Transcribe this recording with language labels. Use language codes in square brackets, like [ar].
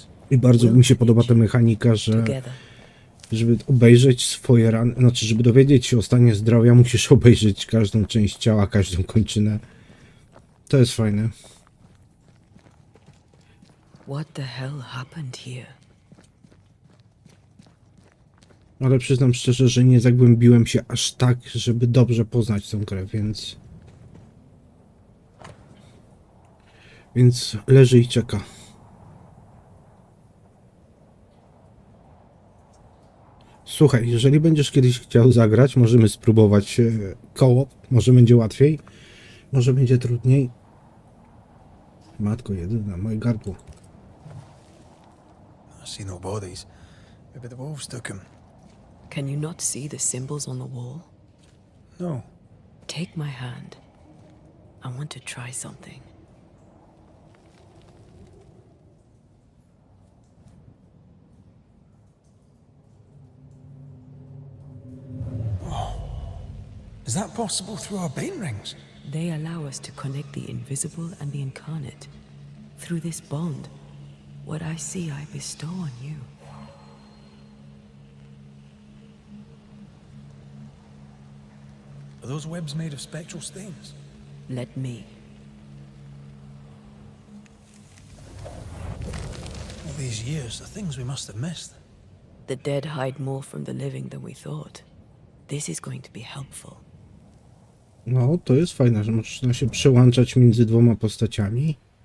[pl] I bardzo mi się podoba ta mechanika, że żeby obejrzeć swoje rany, znaczy żeby dowiedzieć się o stanie zdrowia, musisz obejrzeć każdą część ciała, każdą kończynę. To jest fajne. [en] What the hell happened here? [pl] Ale przyznam szczerze, że nie zagłębiłem się aż tak, żeby dobrze poznać tę grę, więc leży i czeka. Słuchaj, jeżeli będziesz kiedyś chciał zagrać, możemy spróbować koło. Może będzie łatwiej, może będzie trudniej. Matko jedyna, moje gardło. [en] I see no bodies. Maybe the wolves took him. Can you not see the symbols on the wall? No. Take my hand. I want to try something. Is that possible through our bane rings? They allow us to connect the invisible and the incarnate. Through this bond, what I see I bestow on you. Are those webs made of spectral stains? Let me. All these years, the things we must have missed. The dead hide more from the living than we thought. This is going to be helpful. [pl] No, to jest fajne, że można się przełączać między dwoma postaciami.